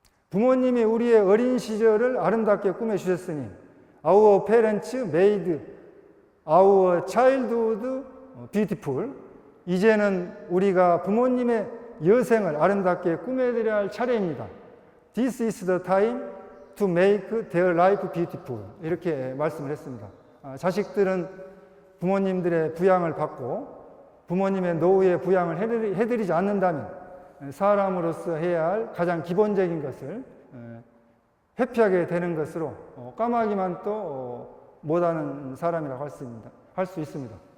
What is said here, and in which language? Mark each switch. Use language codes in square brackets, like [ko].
[ko] 부모님이 우리의 어린 시절을 아름답게 꾸며주셨으니 [en] Our parents made our childhood beautiful. [ko] 이제는 우리가 부모님의 여생을 아름답게 꾸며드려야 할 차례입니다. [en] This is the time to make their life beautiful. [ko] 이렇게 말씀을 했습니다. 자식들은 부모님들의 부양을 받고 부모님의 노후에 부양을 해드리지 않는다면 사람으로서 해야 할 가장 기본적인 것을 회피하게 되는 것으로 까마귀만 또 못하는 사람이라고 할 수 있습니다.